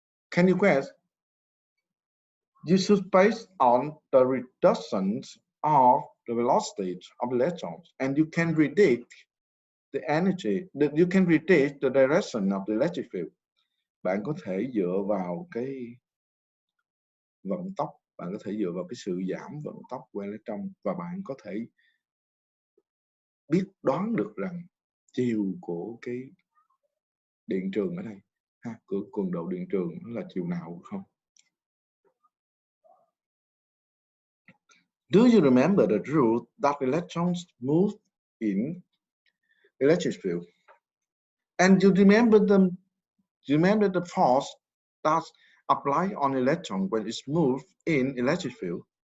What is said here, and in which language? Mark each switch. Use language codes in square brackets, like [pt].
[en] Can you guess? You should base on the reductions of the velocity of electrons, and you can predict the energy, you can predict the direction of the electric field. [vi] Bạn có thể dựa vào cái vận tốc, bạn có thể dựa vào cái sự giảm vận tốc của electron, và bạn có thể biết đoán được rằng chiều của cái điện trường ở đây, của cường độ điện trường là chiều nào không? [en] Do you remember the rule that electrons move in electric field? And you remember the force that's applied on electron when it's moved in electric field?